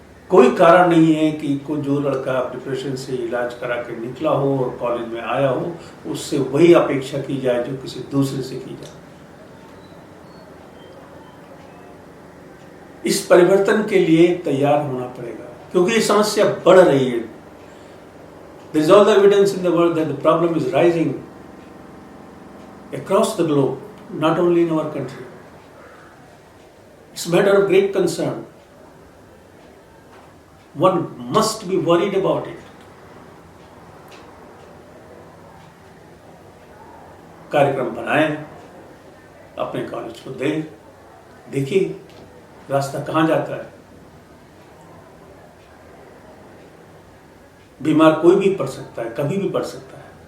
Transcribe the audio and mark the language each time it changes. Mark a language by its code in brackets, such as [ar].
[hi] कोई कारण नहीं है कि जो लड़का डिप्रेशन से इलाज करा के निकला हो और कॉलेज में आया हो, उससे वही अपेक्षा की जाए जो किसी दूसरे से की जाए। इस परिवर्तन के लिए तैयार होना पड़ेगा, क्योंकि ये समस्या बढ़ रही है। [en] There is all the evidence in the world that the problem is rising across the globe, not only in our country. It's a matter of great concern. One must be worried about it. [hi] कार्यक्रम बनाएं, अपने college को दें, देखिए रास्ता कहां जाता है। बीमार कोई भी पड़ सकता है, कभी भी पड़ सकता है।